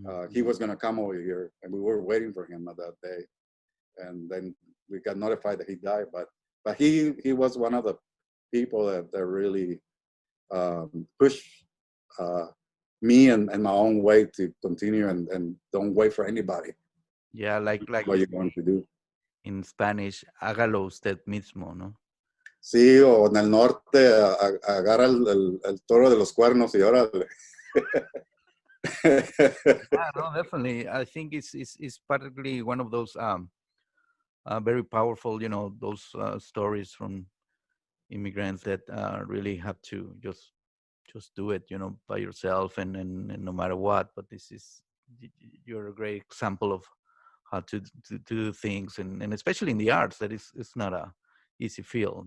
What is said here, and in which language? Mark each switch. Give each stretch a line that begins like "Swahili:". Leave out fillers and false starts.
English: He was gonna come over here, and we were waiting for him at that day. And then we got notified that he died, but he was one of the people that really push uh, me and my own way to continue and don't wait for anybody. Yeah, like What we you say want to do. in Spanish,
Spanish: hágalo usted mismo, ¿no? Sí, o en el norte agarra el toro de los cuernos y órale.
English: Yeah, no, definitely. I think it's partly one of those very powerful, those stories from immigrants that really have to just do it, by yourself and no matter what. But this is you're a great example of how to do things, and especially in the arts, that is it's not a easy field.